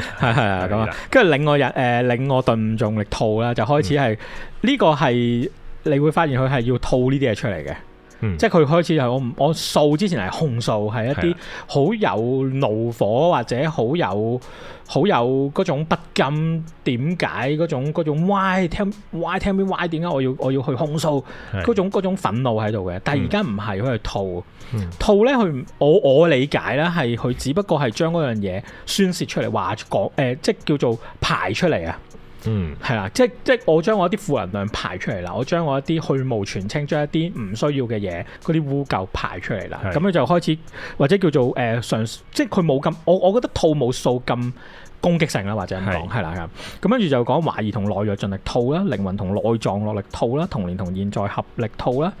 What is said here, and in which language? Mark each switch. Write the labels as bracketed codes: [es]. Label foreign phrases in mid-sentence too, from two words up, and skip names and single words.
[yue] 係咁啊，跟住另外令我頓盡力吐啦，就開始係呢個係你會發現佢係要吐呢啲嘢出嚟嘅，即係佢開始係我訴之前係控訴，係一啲好有怒火或者好有嗰種不甘，點解嗰種 [en] why tell me why [yue] 點解我要去控訴嗰種憤怒喺度嘅，但係而家唔係，佢係吐咧，佢我理解咧係佢只不過係將嗰樣嘢宣泄出嚟，話講即係叫做排出嚟啊。係啦，即係我將我一啲負能量排出嚟啦，我將我一啲去蕪存菁，將一啲唔需要嘅嘢，嗰啲污垢排出嚟啦，咁樣就開始或者叫做即係佢冇咁，我覺得吐冇數咁攻擊性啦，或者咁講係啦，咁跟住就講懷疑同懦弱盡力吐啦，靈魂同內臟落力吐啦，童年同現在合力吐啦，